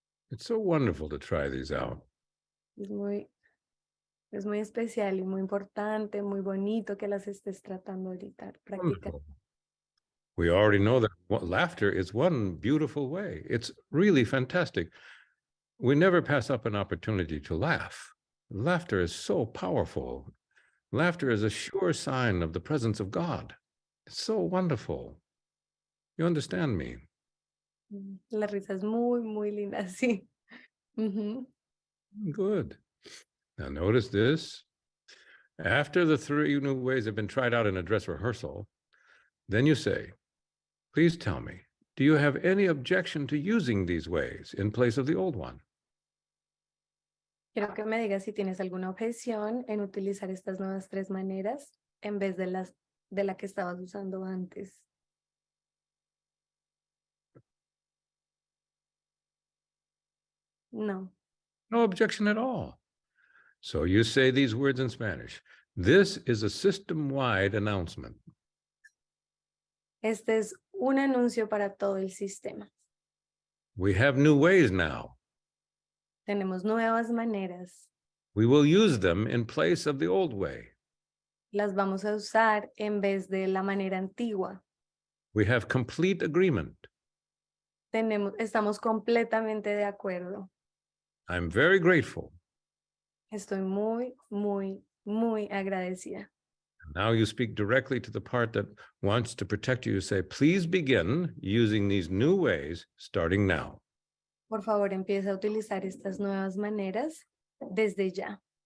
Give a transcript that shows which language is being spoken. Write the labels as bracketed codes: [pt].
[en] It's so wonderful to try these out. [es] Es muy especial y muy importante, muy bonito que las estés tratando ahorita, practicar. [en] Wonderful. We already know that laughter is one beautiful way. It's really fantastic. We never pass up an opportunity to laugh. Laughter is so powerful. Laughter is a sure sign of the presence of God. It's so wonderful. You understand me? [es] La risa es muy, muy linda, sí. [en] Good. Now notice this. After the 3 new ways have been tried out in a dress rehearsal, then you say, please tell me, do you have any objection to using these ways in place of the old one? [es] Quiero que me digas si tienes alguna objeción en utilizar estas nuevas 3 maneras en vez de la que estabas usando antes. [en] No. No objection at all. So you say these words in Spanish. This is a system-wide announcement. [es] Este es un anuncio para todo el sistema. [en] We have new ways now. [es] Tenemos nuevas maneras. [en] We will use them in place of the old way. [es] Las vamos a usar en vez de la manera antigua. [en] We have complete agreement. [es] Estamos completamente de acuerdo. [en] I'm very grateful. [es] Estoy muy, muy, muy agradecida. [en] Now you speak directly to the part that wants to protect you. You say, please begin using these new ways starting now. [es] Por favor, empieza a utilizar estas nuevas maneras desde ya.